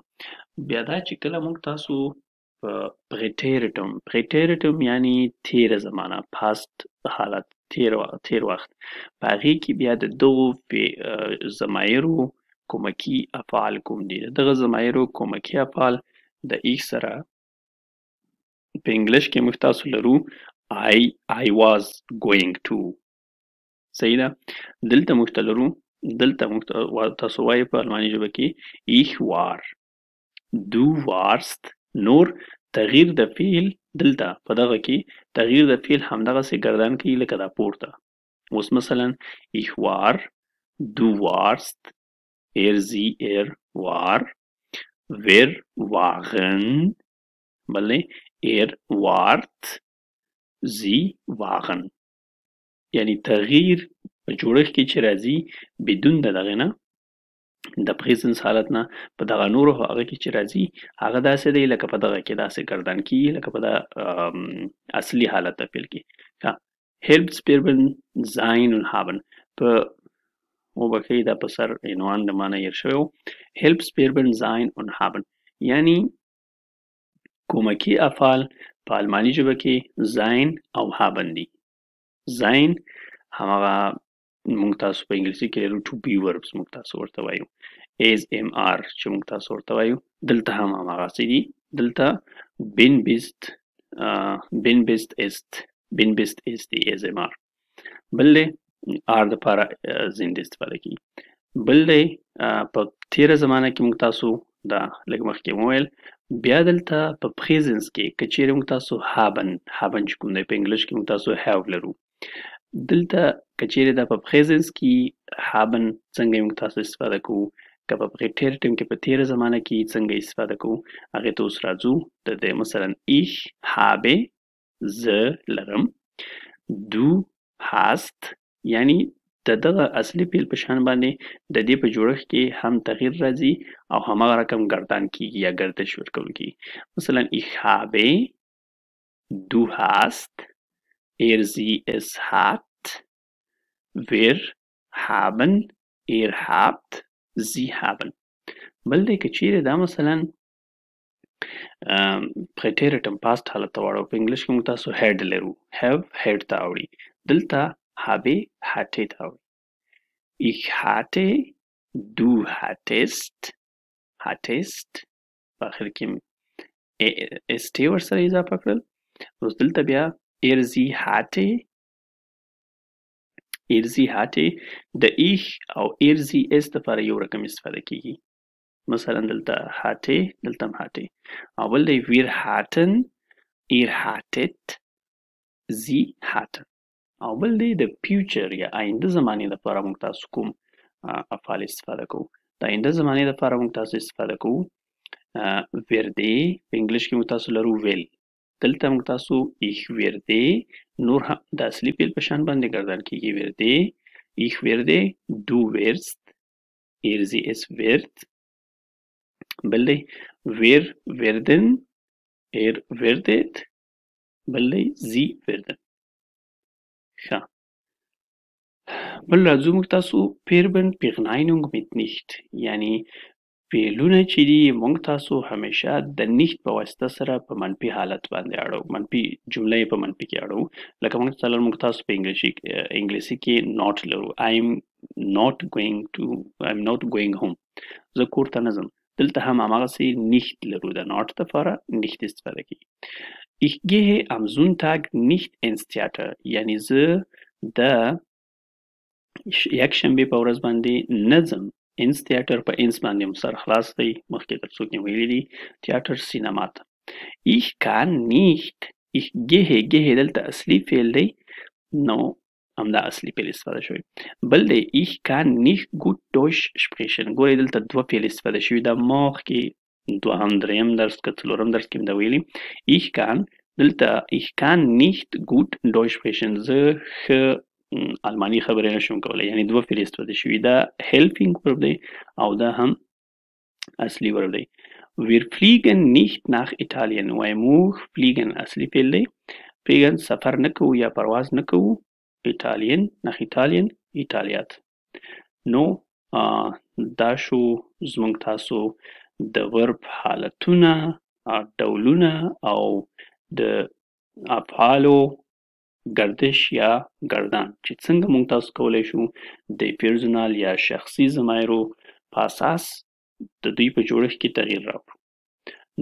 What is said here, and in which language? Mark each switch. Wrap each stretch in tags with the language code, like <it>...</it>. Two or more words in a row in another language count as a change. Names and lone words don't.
<ps>بیا دا چې کله موږ تاسو په پریټیرټم یعنی تیره زمانه، پاست حالت، تیر وخت، په هغې کې بیا د دغو ضمایرو کومکي افعال کوم دي. د دغه ضمایرو کومکي افعال د ایخ سره په انګلیش کې موږ تاسو لرو</ps> <en>I was going to.</en> <ps>صحیح ده. دلته موږ ته لرو، دلته موږ تاسو وایي په الماني ژبه کې</ps> <de>ich war، du warst.</de> <ps>نور تغییر د فعل دلته په دغه کې تغییر د فعل همدغسې ګردان کوي لکه دا پورته. اوس مثلا</ps> <de>ich war، du warst، sie war، wir waren، بله wart، sie waren.</de> <ps>یعنی تغییر په جوړښت کې چې راځي بدون د دغه نه د پریزنس حالت نه په دغه نورو هغه کې چې راځي هغه داسې دی لکه په دغه کې داسې ګردان کیږي لکه په د اصلي حالت د فعل کې.</ps> <de>help spirben sein und haben</de> <ps>په وبښئ دا په سر عنوان د معنی هیر شوی و.</ps> <de>help spirben</de> <ps>sein und haben یعنی کومکی افعال په الماني ژبه کې sein او haben دي. sein همغه موږ تاسو په انګلیسي کې لرو</ps> <en>to be verbs</en> <ps>موږ تاسو ورته وایو.</ps> <en>as am are</en> <ps>چې موږ تاسو ورته وایو دلته هم همغسې دي. دلته</ps> <de>bin bist ist</de> <ps>دی</ps> <en>as am are.</en> <ps>بل دی are دپاره زنده استفاده کیږي. بل دی په تیره زمانه کې موږ تاسو دا لږ مخکې مو ویل. بیا دلته په پریزنس کې که چیرې موږ تاسو haben چې کوم دی په انګلیش کې موږ تاسو have لرو. دلته که چیرې دا په پریزنس کې haben څنګه موږ تاسو استفاده کوو، که په تیر ټایم کې په تیره زمانه کې څنګه استفاده کوو هغې ته اوس راځو. د مثلا</ps> <de>ich habe</de> <ps>زه لرم،</ps> <de>du hast</de> <ps>یعنی د دغه اصلي فعل په شان باندې د دې په جوړښت کې هم تغییر راځي او هماغه رقم ګردان کیږي یا گردش ورکول کیږي.</ps> <de>مثلا ich habe، du hast، sie es hat، wir haben، ihr habt، sie haben.</de> <ps>بل دی که چیرې دا مثلا پریټیرټم پاست حالت ته واړو په انګلیش کې موږ تاسو هیډ لرو. have هیډ ته اوړي. دلته</ps> <de>habe hatte</de> <ps>ته اوړي.</ps> <de>ich hatte، du hattest</de> <ps>په آخر کې st ورسره اضافه کړل. اوس دلته بیا</ps> <de>sie hatte</de> <ps>د ich او</ps> <de>sie es</de> <ps>دپاره یو رقم استفاده کیږي. مثلا دلته</ps> <de>hatte</de> <ps>دلته هم</ps> <de>hatte.</de> <ps>او بل دی</ps> <de>wir hatten، ihr hattet، sie hatten.</de> <ps>او بل دی د فیوچر یا آینده زمانې دپاره موږ تاسو کوم افعال استفاده کوو. د آینده زمانې دپاره موږ تاسو استفاده کوو werde. په انګلیش کې موږ تاسو لرو will. دلته موږ تاسو</ps> <de>ich werde</de> <ps>نور هم د اصلي فعل په شان باندې ګردان کیږي.</ps> <de>werde، ich werde، du wirst، sie es wird.</de> <ps>بل دی</ps> <de>wir werden، werdet.</de> <ps>بل دی</ps> <de>sie werden.</de> <ps>ښه بل راځو موږ تاسو</ps> <de>Verben Verneinung mit nicht</de> <ps>یعنی فعلونه چې دي موږ تاسو همیشه د nicht په واسطه سره په منفي حالت باندې اړو، منفي جمله یې په منفي کې اړو. لکه موږ تاسو په انګلیسي کې not لرو.</ps> <en>I'm not going home.</en> <ps>زه کور ته نه ځم. دلته هم هماغسې nicht لرو. د not دپاره nicht استفاده کیږي.</ps> <de>ich gehe am Sonntag nicht ins Theater</de> <ps>یعنی زه د یکشنبې په ورځ باندې نه ځم.</ps> <de>ins Theater</de> <ps>په ins باندې مو سر خلاص دی. مخکې تر څوک یې ویلي دي تیاتر سینما ته.</ps> <de>ich kann nicht، ich gehe</de> <ps>دلته اصلي فعل دی نو همدا اصلي فعل استفاده شوی. بل دی</ps> <de>ich kann nicht gut Deutsch sprechen.</de> <ps>ګورئ دلته دوه فعل استفاده شوي. دا مخکې دوهم دریم درس که څلورم درس کې مې دا ویلي.</ps> <de>ich kann دلته ich kann nicht gut Deutsch sprechen.</de> <ps>زه ښه الماني خبرې نشم کولی. یعنی دوه فعل استفاده شوي. دا</ps> <en>helping verb</en> <ps>دی او دا هم اصلي verb دی.</ps> <de>wir fliegen nicht nach Italien.</de> <ps>وایي موږ fliegen اصلي فعل دی. fliegen سفر نه کوو یا پرواز نه کوو.</ps> <de>Italien nach Italien</de> <ps>ایټالیا ته. نو دا شو زموږ تاسو د ورب حالتونه، ډولونه او د افعالو گردش یا گردان چې څنګه موږ تاسو کولی شو د پرسونال یا شخصي ضمایرو په اساس د دوی په جوړښت کې تغییر راوړو.</ps>